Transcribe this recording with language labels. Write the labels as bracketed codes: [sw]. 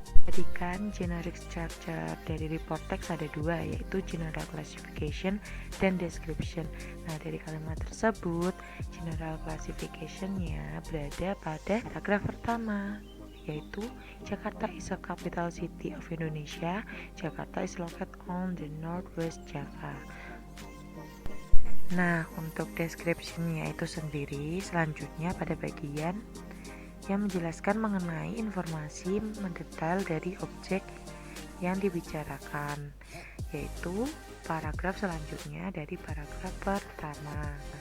[id] Jadi kan generic structure dari report text ada dua, yaitu general classification dan description. Nah, dari kalimat tersebut general classification-nya berada pada paragraf pertama, yaitu [en] Jakarta is a capital city of Indonesia. Jakarta is located on the northwest Java. [id] Nah, untuk description-nya itu sendiri selanjutnya pada bagian yang menjelaskan mengenai informasi mendetail dari objek yang dibicarakan, yaitu paragraf selanjutnya dari paragraf pertama.